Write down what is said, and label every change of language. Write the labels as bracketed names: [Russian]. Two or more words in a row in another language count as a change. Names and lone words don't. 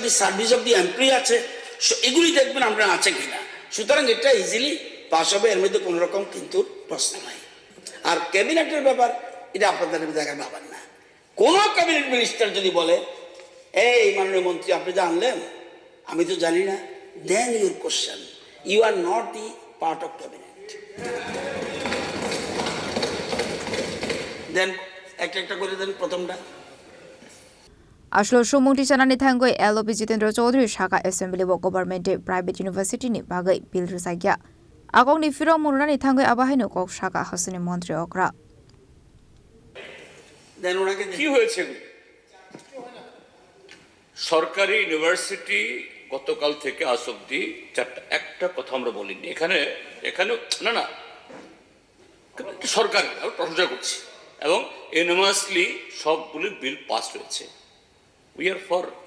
[English] the service of the employee [Bangla] আছে এগুলি দেখবেন আমরা আছে কিনা সুতরাং এটা [English] easily pass [Bangla] হবে এর মধ্যে কোনো রকম কিন্তু প্রশ্ন নাই আর ক্যাবিনেটের ব্যাপার এটা আপনাদের জায়গায় ভাবার না কোনো [English] cabinet minister [Bangla] যদি বলে এই মাননীয় মন্ত্রী আপনি যা আনলেন আমি তো জানি না [English] then your question you are not the part of cabinet [Bangla] দেন একটা করে দেন প্রথমটা [Kok Borok] Ashlo Shumungti Chanani Thangoi LOP Jitendra Chaudhary Shaka [English] Assembly of Government Private University [Kok Borok] ni bagai bill risagya Agong ni Firok Murunani Thangoi Abahino Kok Shaka Hasani Montri Okra [Bangla] দেন ওনাকে কি হয়েছে সরকারি ইউনিভার্সিটি গতকাল থেকে আজ অব্দি একটা কথা আমরা বলিনি এখানে না সরকার প্রশংসা করছি এবং ইউনিভার্সিটি সবগুলি বিল পাস হয়েছে [English] we are for